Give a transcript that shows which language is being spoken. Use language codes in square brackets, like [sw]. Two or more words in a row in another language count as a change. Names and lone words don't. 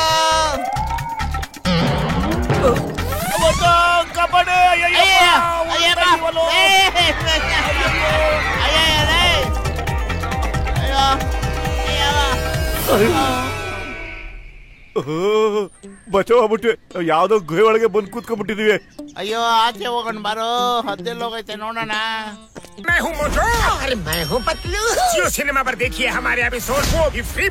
[kn] ಕಬಡ್ಡಿ ಬಚಾವ್ ಆಗ್ಬಿಟ್ವಿ. ಯಾವ್ದೋ ಗುಹೆ ಒಳಗೆ ಬಂದು ಕೂತ್ಕೊಂಡ್ಬಿಟ್ಟಿದೀವಿ. ಅಯ್ಯೋ ಆಚೆ ಹೋಗೋಣ ಬಾರೋ, ಹದ್ದೆಲ್ಲ ಹೋಗೈತೆ ನೋಡೋಣ. [hi] मैं हूँ मोटू। अरे मैं हूँ पतलू। जियो सिनेमा पर देखिए हमारे एपिसोड वो भी फ्री में।